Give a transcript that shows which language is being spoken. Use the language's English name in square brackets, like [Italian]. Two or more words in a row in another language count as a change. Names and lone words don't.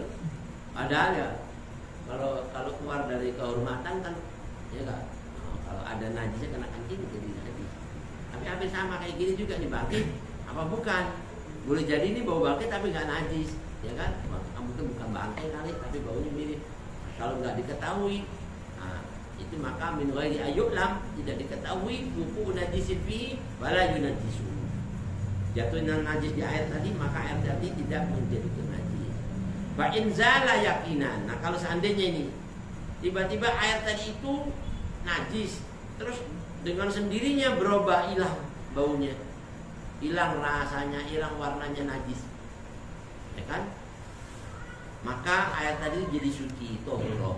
[Indonesian] Padahal ya kalau keluar dari kehormatan kan, ya kan, kalau ada najisnya kena kencing jadi najis. Tapi hampir sama kayak gini juga nih, bangkai apa bukan? Boleh jadi ini bau bangkai tapi nggak najis, ya kan? Mungkin bukan bangkai kali tapi baunya mirip. Kalau nggak diketahui, nah, itu maka [Arabic] من غير أن يعلم, [Indonesian] tidak diketahui [Arabic] وقوع نجس في ولا ينجس. [Indonesian] Jatuhnya najis di air tadi, maka air tadi tidak menjadi najis. [Arabic] فإن زال يقينا. [Indonesian] Nah, kalau seandainya ini tiba-tiba air tadi itu najis, terus dengan sendirinya berubah hilang baunya, hilang rasanya, hilang warnanya najis, ya kan? Maka air tadi jadi suci, tohro.